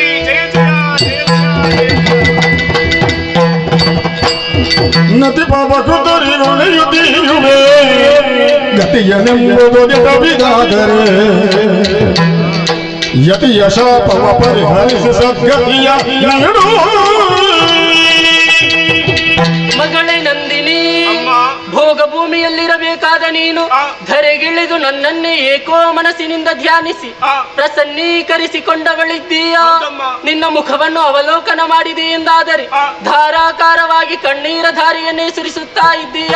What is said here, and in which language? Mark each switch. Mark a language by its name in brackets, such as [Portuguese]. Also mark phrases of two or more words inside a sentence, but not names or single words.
[Kannada] ಜಯ ಜಯ ಜಯ ಜಯ. ನತಿ ಪಾಪಕೃತರಿ ಋಣಿಯುತ್ತಿರುವೆ ಗತಿಯನೆಂಬುದೊಡೆದವಿದಾದರೆ ಯತಿಯ ಶಾಪವ ಪರಿಹರಿಸಿ ಸದ್ಗತಿಯ ನೀಡು. ಮಗಳೇ ನಂದಿನಿ, ಭೋಗ ಭೂಮಿಯಲ್ಲಿರಬೇಕಾದ ನೀನು ಧರೆಗಿಳಿದು ನನ್ನನ್ನೇ ಏಕೋ ಮನಸ್ಸಿನಿಂದ ಧ್ಯಾನಿಸಿ ಪ್ರಸನ್ನೀಕರಿಸಿಕೊಂಡವಳಿದ್ದೀಯಾ. ನಿನ್ನ ಮುಖವನ್ನು ಅವಲೋಕನ ಮಾಡಿದೆ ಎಂದಾದರೆ ಧಾರಾಕಾರವಾಗಿ ಕಣ್ಣೀರ ಧಾರೆಯನ್ನೇ ಸುರಿಸುತ್ತಾ ಇದ್ದೀಯಾ.